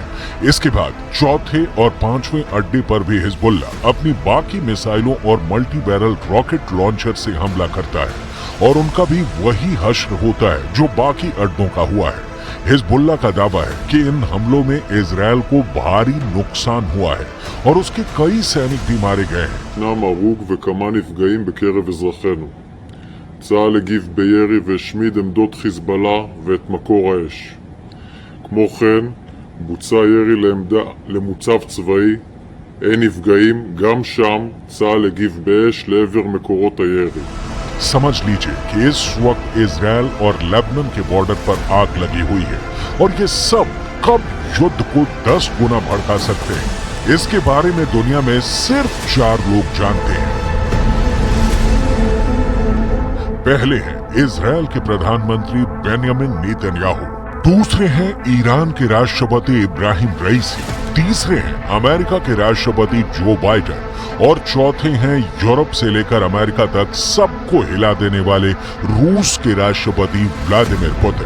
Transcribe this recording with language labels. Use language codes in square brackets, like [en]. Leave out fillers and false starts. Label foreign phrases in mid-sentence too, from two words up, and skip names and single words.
[hi] इसके बाद चौथे और 5वें अड्डे पर भी हिजबुल्लाह अपनी बाकी मिसाइलों और [en] multi barrel rocket launcher [hi] से हमला करता है और उनका भी वही हश्र होता है जो बाकी अड्डों का हुआ है। हिजबुल्लाह का दावा है कि इन हमलों में इजराइल को भारी नुकसान हुआ है और उसके कई सैनिक भी मारे गए हैं। [he] ישנם הרוג וכמה נפגעים בקרב אזרחינו. צה"ל הגיב בירי והשמיד עמדות חיזבאללה ואת מקור האש. כמו כן, בוצע ירי למוצב צבאי, אין נפגעים, גם שם צה"ל הגיב באש לעבר מקורות הירי. [hi] समझ लीजिए कि इस वक्त इजराइल और लेबनान के बॉर्डर पर आग लगी हुई है और ये सब कब युद्ध को 10 गुना भड़का सकते हैं, इसके बारे में दुनिया में सिर्फ 4 लोग जानते हैं। पहले हैं इजराइल के प्रधानमंत्री बेंयामिन नेतन्याहू, दूसरे हैं ईरान के राष्ट्रपति इब्राहिम रईसी, तीसरे हैं अमेरिका के राष्ट्रपति जो बाइडेन और चौथे हैं यूरोप से लेकर अमेरिका तक सबको हिला देने वाले रूस के राष्ट्रपति व्लादिमीर पुतिन।